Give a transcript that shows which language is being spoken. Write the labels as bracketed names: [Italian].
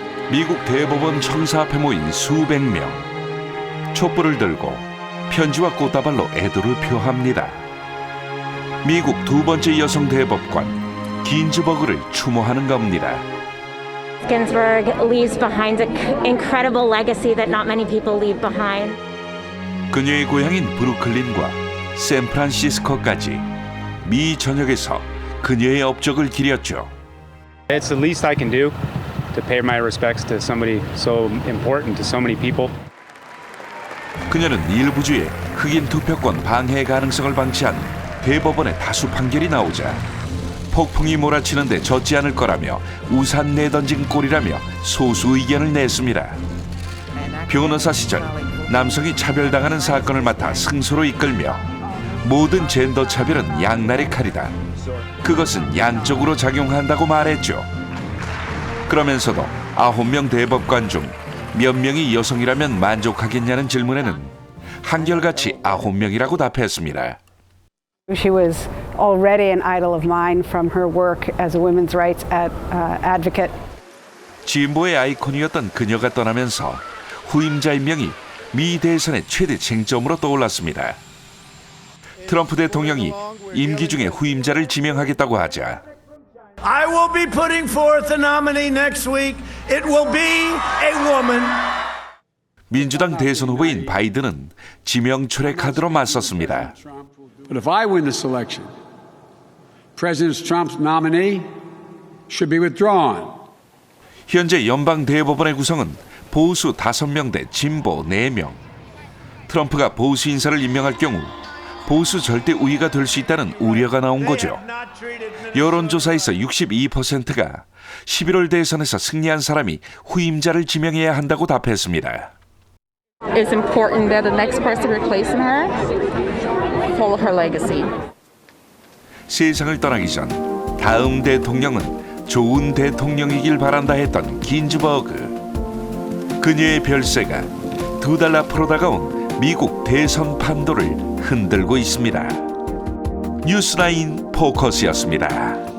[Korean] 미국 대법원 청사 앞에 모인 수백 명. 촛불을 들고 편지와 꽃다발로 애도를 표합니다. 미국 두 번째 여성 대법관 긴즈버그를 추모하는 겁니다. [English] Ginsburg leaves behind an incredible legacy that not many people leave behind. [Korean] 그녀의 고향인 브루클린과 샌프란시스코까지 미 전역에서 그녀의 업적을 기렸죠. [English] It's the least I can do to pay my respects to somebody so important to so many people. [Korean] 그녀는 일부주의 흑인 투표권 방해 가능성을 방치한 대법원의 다수 판결이 나오자 폭풍이 몰아치는데 젖지 않을 거라며 우산 내던진 꼴이라며 소수 의견을 냈습니다. 변호사 시절 남성이 차별당하는 사건을 맡아 승소로 이끌며 모든 젠더 차별은 양날의 칼이다. 그것은 양쪽으로 작용한다고 말했죠. 그러면서도 9명 대법관 중 몇 명이 여성이라면 만족하겠냐는 질문에는 한결같이 9명이라고 답했습니다. [English] She was already an idol of mine from her work as a women's rights advocate. [Korean] 진보의 아이콘이었던 그녀가 떠나면서 후임자 임명이 미 대선의 최대 쟁점으로 떠올랐습니다. 트럼프 대통령이 임기 중에 후임자를 지명하겠다고 하자 [English] I will be putting forth a nominee next week. It will be a woman. [Korean] 민주당 대선 후보인 바이든은 지명 철회 카드로 맞섰습니다. [English] But if I win this election, President Trump's nominee should be withdrawn. [Korean] 현재 연방 대법원의 구성은 보수 5명 대 진보 4명. 트럼프가 보수 인사를 임명할 경우 보수 절대 우위가 될 수 있다는 우려가 나온 거죠. 여론조사에서 62%가 11월 대선에서 승리한 사람이 후임자를 지명해야 한다고 답했습니다. [English] It's important that the next person replacing her follow her legacy. [Korean] 세상을 떠나기 전 다음 대통령은 좋은 대통령이길 바란다 했던 긴즈버그. 그녀의 별세가 2달 앞으로 다가온 미국 대선 판도를 흔들고 있습니다. 뉴스라인 포커스였습니다.